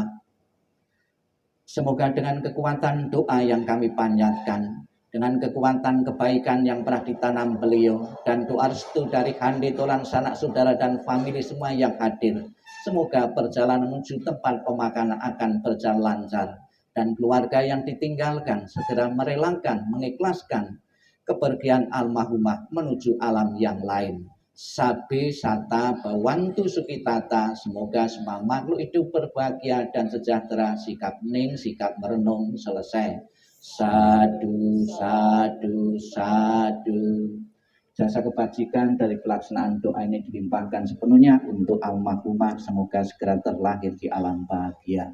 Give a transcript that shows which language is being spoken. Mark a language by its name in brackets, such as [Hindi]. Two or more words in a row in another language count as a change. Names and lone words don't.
[Indonesian] Semoga dengan kekuatan doa yang kami panjatkan, dengan kekuatan kebaikan yang pernah ditanam beliau, dan doa restu dari handi tolan sanak saudara dan famili semua yang hadir, semoga perjalanan menuju tempat pemakaman akan berjalan lancar, dan keluarga yang ditinggalkan segera merelakan, mengikhlaskan kepergian almarhumah menuju alam yang lain. [Pali] Sabe sata bawantu sukitata, [Indonesian] semoga semua makhluk hidup berbahagia dan sejahtera. Sikap ning, sikap merenung selesai. [Pali] Sadu, sadu, sadu. [Indonesian] Jasa kebajikan dari pelaksanaan doa ini dilimpahkan sepenuhnya untuk almarhumah, semoga segera terlahir di alam bahagia.